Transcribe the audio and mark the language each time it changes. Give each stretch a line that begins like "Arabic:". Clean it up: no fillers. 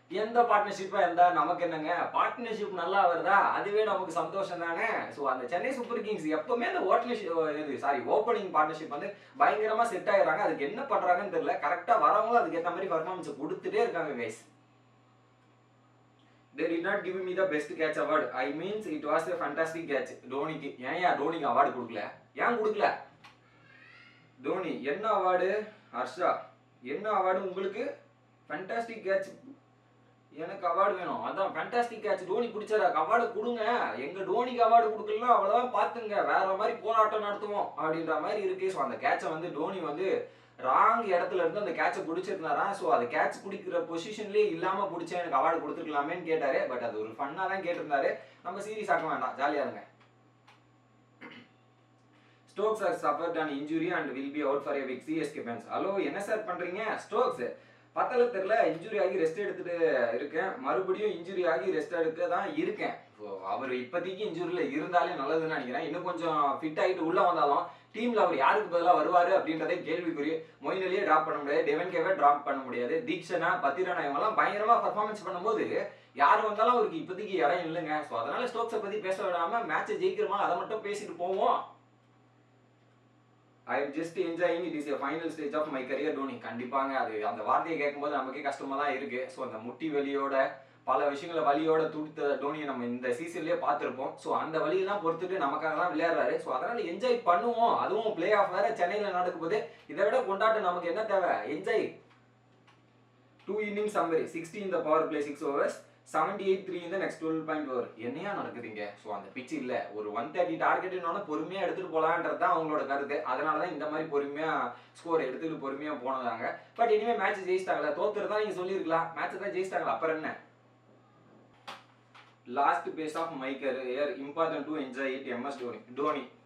Tamil: எந்த பார்ட்னர்ஷிப்பா இருந்தா நமக்கு என்னங்க? பார்ட்னர்ஷிப் நல்லா வருதா அதுவே நமக்கு சந்தோஷம் தானே. ஸோ அந்த சென்னை சூப்பர் கிங்ஸ் எப்பவுமே அந்த ஓப்பனிங் பார்ட்னர்ஷிப் வந்து பயங்கரமா செட் ஆயிடுறாங்க. அதுக்கு என்ன பண்றாங்கன்னு தெரியல. கரெக்டா வரவங்களும் அதுக்கு ஏற்ற மாதிரி பர்ஃபார்மன்ஸ் கொடுத்துட்டே இருக்காங்க guys.
English: They did not give me the best catch award. I means it was a fantastic catch.
Tamil: டோனிக்கு ஏன் டோனிக்கு அவார்டு கொடுக்கல? ஏன் கொடுக்கல? டோனி என்ன அவார்டு? ஹர்ஷா என்ன அவார்டு உங்களுக்கு? Fantastic catch. எனக்கு அவார்டு வேணும். அதான் ஃபேண்டாஸ்டிக் கேட்ச் டோனி பிடிச்சாரு, அவார்டு கொடுங்க. எங்க டோனிக்கு அவார்டு கொடுக்கலாம் அவ்வளவுதான், பாத்துங்க, வேற மாதிரி போராட்டம் நடத்துவோம் அப்படின்ற மாதிரி இருக்கு. ஸோ அந்த கேட்சை வந்து டோனி வந்து ராங் இடத்துல இருந்து அந்த கேட்சை பிடிச்சிருந்தாரா. ஸோ அது கேட்ச் பிடிக்கிற பொசிஷன்லேயே இல்லாம பிடிச்சேன், எனக்கு அவார்டு கொடுத்துருக்கலாமேன்னு கேட்டாரு. பட் அது ஒரு ஃபன்னா தான் கேட்டிருந்தாரு. நம்ம சீரியஸ் ஆக்க வேண்டாம், ஜாலியா இருங்க.
English: Stokes has suffered an injury and will be out for a week. CSK fans,
Tamil: hello என்ன சார் பண்றீங்க? ஸ்டோக்ஸ் பத்தல தெரியல, இன்ஜுரி ஆகி ரெஸ்ட் எடுத்துட்டு இருக்கேன். மறுபடியும் இன்ஜுரி ஆகி ரெஸ்ட் எடுக்க தான் இருக்கேன். அவர் இப்போதைக்கு இன்ஜுரியில இருந்தாலே நல்லதுன்னு நினைக்கிறேன். இன்னும் கொஞ்சம் ஃபிட் ஆகிட்டு உள்ள வந்தாலும் டீம்ல அவர் யாருக்கு பதிலாக வருவாரு அப்படின்றதே கேள்விக்குறி. மொயின் அலியை டிராப் பண்ண முடியாது, டெவன் கேவை டிராப் பண்ண முடியாது, தீக்ஷனா பத்திரனா இவங்கெல்லாம் பயங்கரமா பர்ஃபார்மன்ஸ் பண்ணும்போது யார் வந்தாலும் அவருக்கு இப்போதைக்கு இடம் இல்லைங்க. ஸோ அதனால ஸ்டோக்ஸை பத்தி பேச விடாம மேட்சை ஜெயிக்கிறோமா அதை மட்டும் பேசிட்டு போவோம்.
English: I am just enjoying it is a final stage of my career.
Tamil: Dhoni கண்டிப்பாங்க. அது அந்த வார்த்தையை கேட்கும்போது நமக்கே கஷ்டமா தான் இருக்கு. ஸோ அந்த முட்டி வலியோட பல விஷயங்களை வலியோட துடித்த டோனியை நம்ம இந்த சீசன்லயே பார்த்துருப்போம். ஸோ அந்த வழியெல்லாம் பொறுத்துட்டு நமக்காக தான் விளையாடுறாரு. ஸோ அதனால என்ஜாய் பண்ணுவோம். அதுவும் பிளே ஆஃப் வேற சென்னையில் நடக்கும் போது இதை விட கொண்டாட்டம் நமக்கு என்ன தேவை? Enjoy.
English: 2 innings summary 60 in the power play 6 overs 78 3 in the next 12.4 over.
Tamil: என்னையா நடக்குதுங்க? ஸோ அந்த பிச் இல்லை ஒரு 130 டார்கெட்னோட பொறுமையாக எடுத்துகிட்டு போகலான்றது தான் அவங்களோட கருத்து. அதனால தான் இந்த மாதிரி பொறுமையாக ஸ்கோர் எடுத்துகிட்டு பொறுமையாக போனதாங்க. பட் இனிமேல் மேட்ச் ஜெயிச்சிட்டாங்களா? தோத்துறதா நீங்கள் சொல்லியிருக்கலாம், மேட்ச் தான் ஜெயிச்சிட்டாங்களா, அப்புறம் என்ன?
English: Last phase of my career important to enjoy it MS Dhoni.